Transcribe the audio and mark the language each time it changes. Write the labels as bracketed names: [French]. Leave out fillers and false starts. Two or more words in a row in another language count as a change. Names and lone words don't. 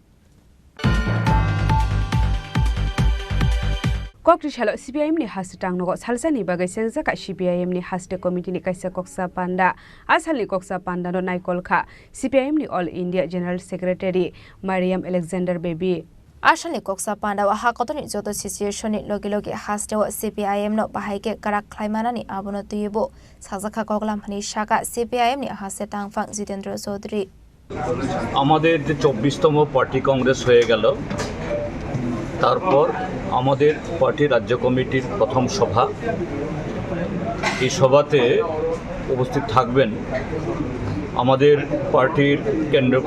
[Kok Borok] Kokri shalo CPIM ni haste tangnogo salsani bagai sengjaka CPIM ni haste committee ni kaisa koksa panda asali koksa panda no naikolkha CPIM ni [English] All India General Secretary [Kok Borok] Mariam Alexander Baby Ashani koksa panda wa hakotoni joto situation ni logi haste wa CPIM no bahaike karak khlaimana ni abono tuyebo sajaka koklam hani shaka CPIM ni haste tangfang Jitendra Chaudhary [Bangla] আমাদের যে 24তম [English] party congress [Bangla] হয়ে গেল তারপর আমাদের পার্টি রাজ্য কমিটির প্রথম সভা এই সভাতে উপস্থিত থাকবেন আমাদের পার্টির কেন্দ্রীয়